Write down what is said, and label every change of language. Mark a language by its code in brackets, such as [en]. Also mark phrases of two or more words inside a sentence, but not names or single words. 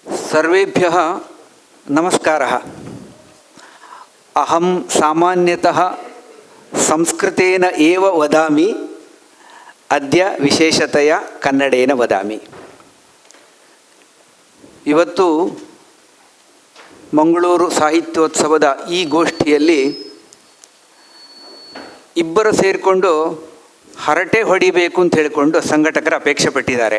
[sa] ಸರ್ವೇಭ್ಯಃ ನಮಸ್ಕಾರಃ. ಅಹಂ ಸಾಮಾನ್ಯತಃ ಸಂಸ್ಕೃತೇನ ಏವ ವದಾಮಿ, ಅದ್ಯ ವಿಶೇಷತೆಯ ಕನ್ನಡೇನ ವದಾಮಿ. [kn] ಇವತ್ತು ಮಂಗಳೂರು ಸಾಹಿತ್ಯೋತ್ಸವದ ಈ ಗೋಷ್ಠಿಯಲ್ಲಿ ಇಬ್ಬರು ಸೇರಿಕೊಂಡು ಹರಟೆ ಹೊಡಿಬೇಕು ಅಂತ ಹೇಳಿಕೊಂಡು ಸಂಘಟಕರು ಅಪೇಕ್ಷೆ ಪಟ್ಟಿದ್ದಾರೆ.